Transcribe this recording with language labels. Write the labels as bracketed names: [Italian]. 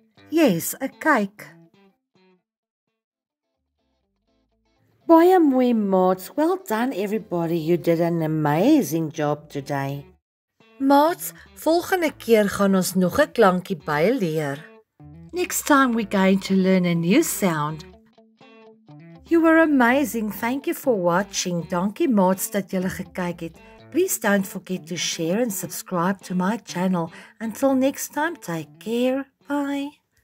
[English] Yes, a cake. [Afrikaans] Baie mooi maats. [English] Well done everybody. You did an amazing job today. [Afrikaans] Maats, volgende keer gaan ons nog 'n klankie byleer. [English] Next time we're going to learn a new sound. You were amazing. Thank you for watching. [Afrikaans] Dankie maats dat julle gekyk het. [English] Please don't forget to share and subscribe to my channel. Until next time, take care. Bye.